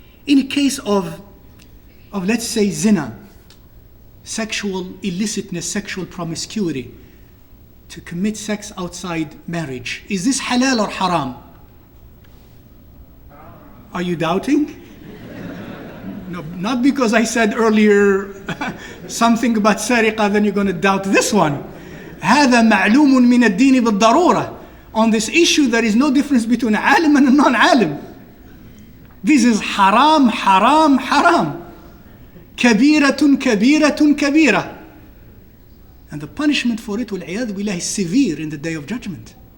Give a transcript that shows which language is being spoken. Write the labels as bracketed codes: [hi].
[en] In a case of let's say zina, sexual illicitness, sexual promiscuity, to commit sex outside marriage, is this halal or haram? Are you doubting? No, not because I said earlier something about sariqa, then you're going to doubt this one. [ar] هذا معلوم من الدين بالضرورة. [en] On this issue, there is no difference between alim and a non-alim. This is haram, haram, haram. Kabiratun, kabiratun, kabira. And the punishment for it, wal-'iyadhu billah, is severe in the day of judgment.